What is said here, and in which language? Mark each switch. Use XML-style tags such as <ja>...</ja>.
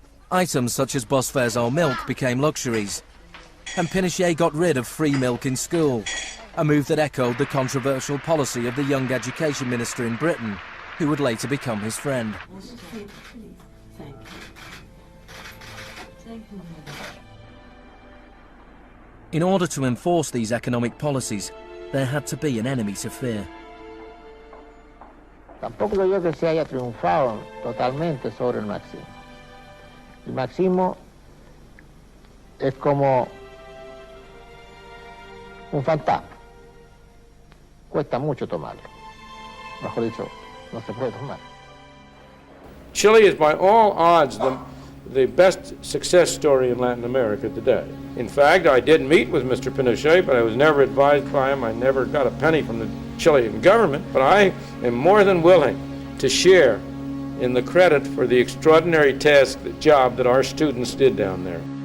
<en>Items such as bus fares or milk became luxuries, and Pinochet got rid of free milk in school, a move that echoed the controversial policy of the young education minister in Britain, who would later become his friend. In order to enforce these economic policies, there had to be an enemy to fear.</en> <es>Tampoco creo yo que se haya triunfado totalmente sobre el marxismo. El marxismo es como un fantasma. Cuesta mucho tomarlo. Mejor dicho, no se puede tomar.</es> <en>Chile is by all odds the best success story in Latin America today. In fact, I did meet with Mr. Pinochet, but I was never advised by him. I never got a penny from the Chilean government, but I am more than willing to share in the credit for the extraordinary job that our students did down there.</en>